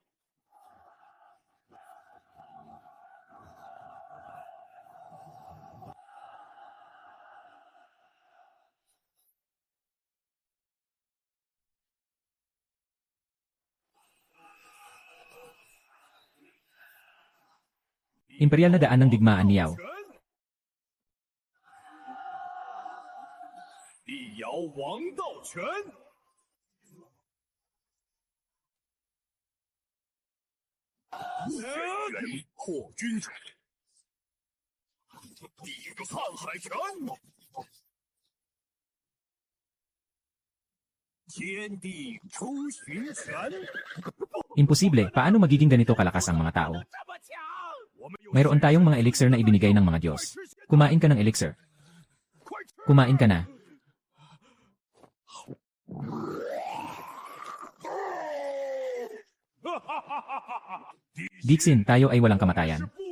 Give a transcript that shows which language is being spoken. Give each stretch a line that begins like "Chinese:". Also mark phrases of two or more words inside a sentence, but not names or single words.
Filipino: Imperial na daan ng digmaan ni Yao.
Chinese: 力摇王道拳，元破军锤，地狱瀚海拳，天地出巡拳。
Filipino: Imposible, paano magiging ganito kalakas ang mga tao? Mayroon tayong mga elixir na ibinigay ng mga Diyos. Kumain ka ng elixir. Kumain ka na. Dixin, tayo ay walang kamatayan.